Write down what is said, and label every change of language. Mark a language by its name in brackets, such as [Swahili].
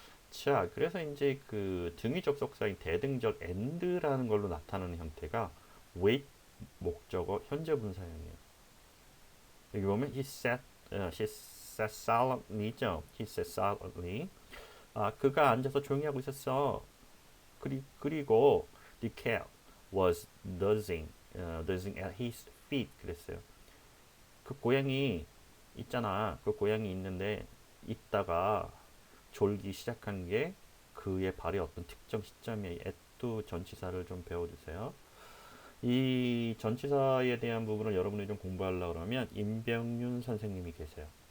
[Korean] 자, 그래서 이제 그 등위 접속사인 대등적 and라는 걸로 나타나는 형태가 wait 목적어 현재 분사형이에요. 여기 보면 [English] she sat silently죠. he sat silently. [Korean] 그가 앉아서 조용히 하고 있었어. [English] 그리고 the cat was dozing at his feet. [Korean] 그랬어요. 그 고양이 있잖아. 그 고양이 있는데 있다가 졸기 시작한 게 그의 발의 어떤 특정 시점에 at도 전치사를 좀 배워주세요. 이 전치사에 대한 부분을 여러분이 좀 공부하려고 그러면 임병윤 선생님이 계세요.